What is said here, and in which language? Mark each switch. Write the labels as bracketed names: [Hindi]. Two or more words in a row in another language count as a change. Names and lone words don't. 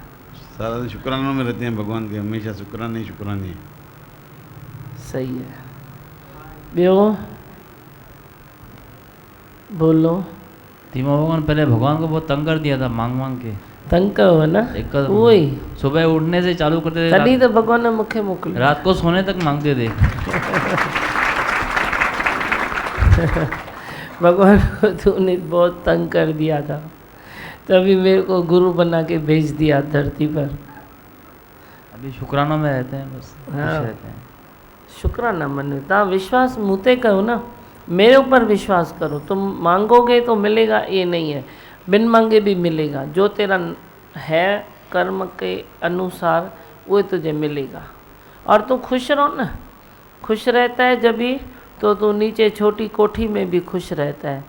[Hindi] सारा दिन शुक्रानों में रहते हैं भगवान के, हमेशा शुक्राने शुक्राने। सही है। [Sindhi] ॿियो बोलो। [Hindi] धीमा भगवान पहले भगवान को बहुत तंग कर दिया था, मांग मांग के [Sindhi] तंग कयो ना, वही [Hindi] सुबह उठने से चालू करते थे, [Sindhi] तॾहिं तो भगवान ने मूंखे मोकिलियो, [Hindi] रात को सोने तक मांगते थे। भगवान को तूने बहुत तंग कर दिया था, तभी मेरे को गुरु बना के भेज दिया धरती पर। अभी शुक्राना में रहते हैं बस, खुश हाँ। रहते हैं। [Sindhi] शुक्राना मनो, तव्हां विश्वास मूते कयो ना, [Hindi] मेरे ऊपर विश्वास करो। तुम मांगोगे तो मिलेगा, ये नहीं है, बिन मांगे भी मिलेगा। जो तेरा है कर्म के अनुसार वो तुझे मिलेगा। और तू खुश रहो ना, खुश रहता है जब भी तो तू नीचे छोटी कोठी में भी खुश रहता है।